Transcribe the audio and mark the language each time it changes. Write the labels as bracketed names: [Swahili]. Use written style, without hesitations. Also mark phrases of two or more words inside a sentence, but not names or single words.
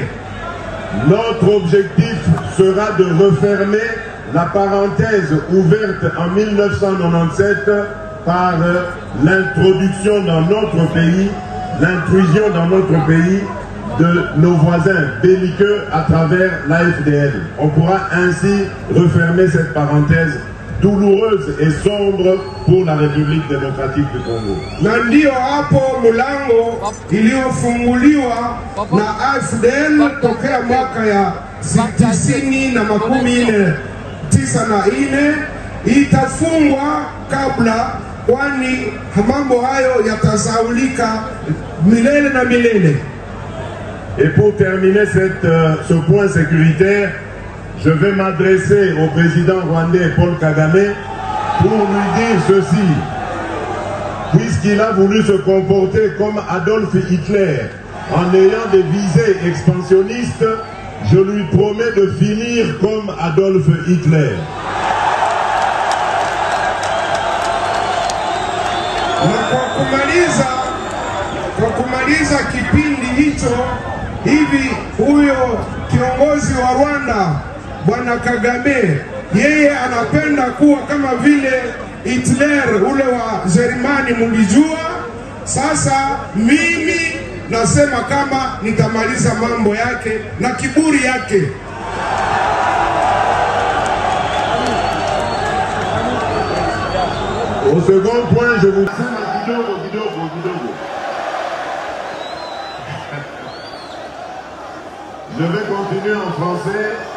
[French] Notre objectif sera de refermer la parenthèse ouverte en 1997 par l'introduction dans notre pays, l'intrusion dans notre pays de nos voisins belliqueux à travers l'AFDL. On pourra ainsi refermer cette parenthèse douloureuse et sombre pour la République démocratique du Congo. [Swahili] Na ndio hapo mlango iliyofunguliwa na AFDL tokea mwaka ya 1994 itafungwa kabla, kwani mambo hayo yatasaulika milele na milele. [French] Et pour terminer ce point sécuritaire, je vais m'adresser au président rwandais Paul Kagame pour lui dire ceci. Puisqu'il a voulu se comporter comme Adolf Hitler en ayant des visées expansionnistes, je lui promets de finir comme Adolf Hitler. [Swahili] Kwa kumaliza kipindi hicho, hivi huyo kiongozi wa Rwanda Bwana Kagame, yeye anapenda kuwa kama vile Hitler ule wa Jerumani mlijua. Sasa mimi nasema kama nitamaliza mambo yake na kiburi yake. [French] Au second point, je vous... Je vais continuer en français.